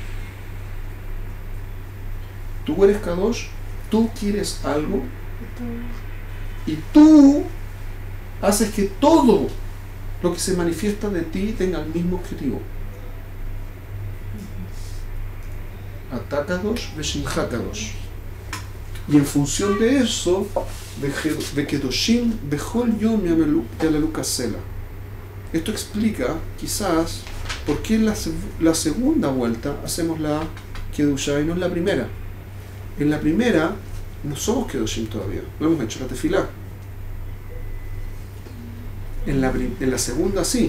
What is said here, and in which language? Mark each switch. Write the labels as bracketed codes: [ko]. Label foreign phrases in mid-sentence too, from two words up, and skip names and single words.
[es] Tú eres Kadosh, tú quieres algo y tú haces que todo lo que se manifiesta de ti tenga el mismo objetivo. [he] אתה קדוש ושמך קדוש. [es] Y en función de eso, de [he] קדושים בכל יום יהללוך סלה. [es] Esto explica, quizás, por qué en la segunda vuelta hacemos la Kedushá y no en la primera. En la primera no somos Kedoshim todavía, no hemos hecho la tefilá. En la segunda sí.